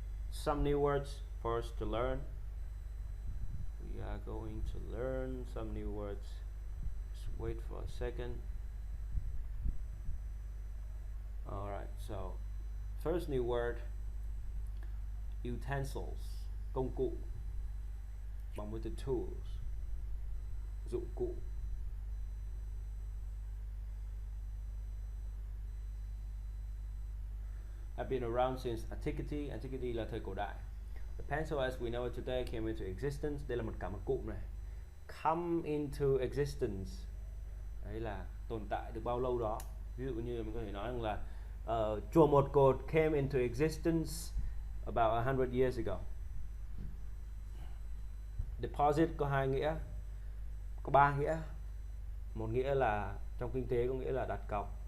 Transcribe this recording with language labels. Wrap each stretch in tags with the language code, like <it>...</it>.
<en>Some new words for us to learn. We are going to learn some new words. Just wait for a second. Alright, so first new word, utensils,</en> <vi>công cụ,</vi> <en>bằng với từ tools,</en> <vi>dụng cụ.</vi> <en>Have been around since antiquity.</en> <vi>Antiquity là thời cổ đại.</vi> <en>The pencil as we know it today came into existence.</en> <vi>Đây là cả một cụm này.</vi> <en>Come into existence.</en> <vi>Đấy là tồn tại được bao lâu đó. Ví dụ như mình có thể nói rằng là chùa Một Cột</vi> <en>came into existence about 100 years ago.</en> <vi>Deposit có hai nghĩa, có ba nghĩa. Một nghĩa là trong kinh tế có nghĩa là đặt cọc.</vi>